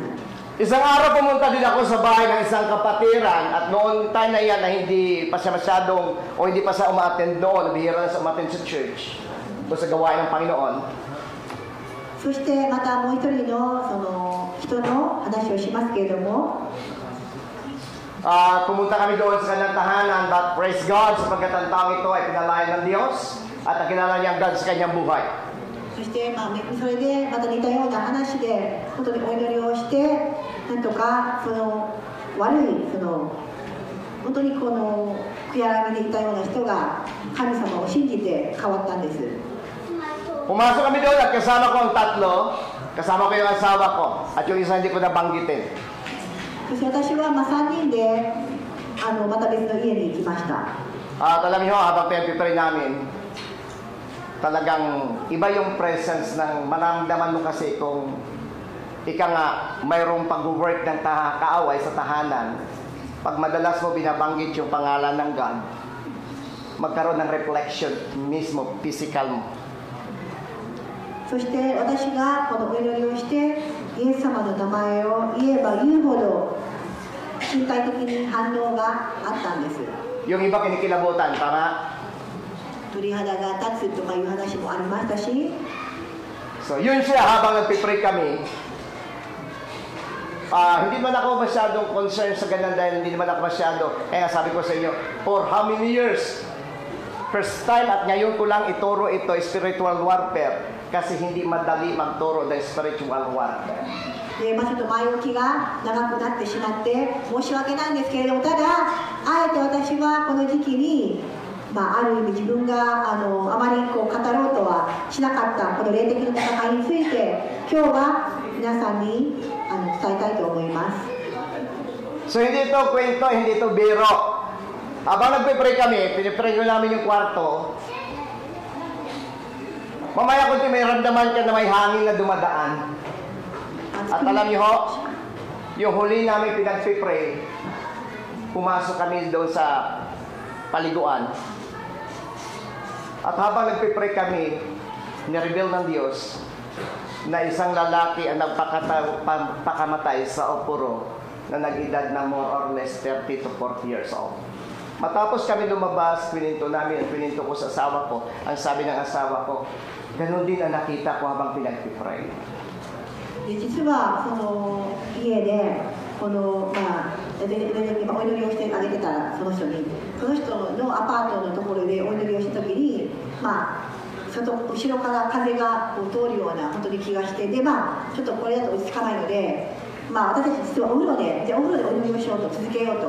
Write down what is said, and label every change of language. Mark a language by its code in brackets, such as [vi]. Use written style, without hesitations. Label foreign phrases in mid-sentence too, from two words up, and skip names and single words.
[tl] Isang araw pumunta din ako sa bahay ng isang kapatiran at noon time na yan na hindi pa siya masyadong o hindi pa siya umaattend noon, bihira na sa umaattend sa church o sa gawain ng Panginoon. [ja] そしてまたもう一人のその人の話をしますけれども、 [tl] pumunta kami doon sa kanyang tahanan, [en] but praise God [tl] sapagkat ang taong ito ay pinalayan ng Diyos at nakilala niya ang God sa kanyang buhay. [ja] そしてそれでまた似たような話で本当にお祈りをしてなんとかその悪いその本当にこの悔やみでいたような人が神様を信じて変わったんです。 [tl] Pumasok kami doon at kasama ko ang tatlo, kasama ko yung asawa ko at yung isa hindi ko nabanggitin. [ja] そして私は3人でまた別の家に行きました。 [tl] At alam niyo, habang pinag-pray namin, talagang iba yung presence ng maramdaman mo kasi kung ika nga mayroong pag-work ng kaaway sa tahanan, pag madalas mo binabanggit yung pangalan ng God, magkaroon ng reflection mismo, physical mo. [ja] そして私がこのお祈りをしてイエス様の名前を言えば言うほど身体的に反応があったんです。 [tl] Yung iba kinikilabutan, tama? [ja] 鳥肌が立つとかいう話もありましたし、 [tl] So, yun siya habang nagpipray kami. Hindi man ako masyadong concerned sa ganun dahil hindi naman ako masyado. Kaya sabi ko sa inyo, [en] for how many years? [tl] First time at ngayon ko lang ituro ito, [en] spiritual warfare. [tl] Kasi hindi madali magturo ng [en] spiritual warfare. [ja] ちょっと前置きが長くなってしまって申し訳ないんですけれども、ただあえて私はこの時期に、ある意味自分があまりこう語ろうとはしなかったこの霊的な戦いについて今日は皆さんに伝えたいと思います。 [tl] So hindi ito kwento, hindi ito biro. Habang nagpipray kami, pinipray ko namin yung kwarto. Mamaya kung may ramdaman ka na may hangin na dumadaan. At alam niyo ho, yung huli namin pinagpipray, pumasok kami doon sa paliguan. At habang nagpipray kami, nireveal ng Diyos na isang lalaki ang nagpakamatay sa Opuro na nag-edad ng [en] more or less 30 to 40 years old. [tl] Matapos kami lumabas, pininto namin at pininto ko sa asawa ko. Ang sabi ng asawa ko, ganun din ang nakita ko habang pinagpipray. [ja] 実はその家でこの、お祈りをしてあげてたその人のアパートのところでお祈りをした時に、後ろから風が通るような本当に気がして、でちょっとこれだと落ち着かないので、私たち実はお風呂でお祈りをしようと続けようと。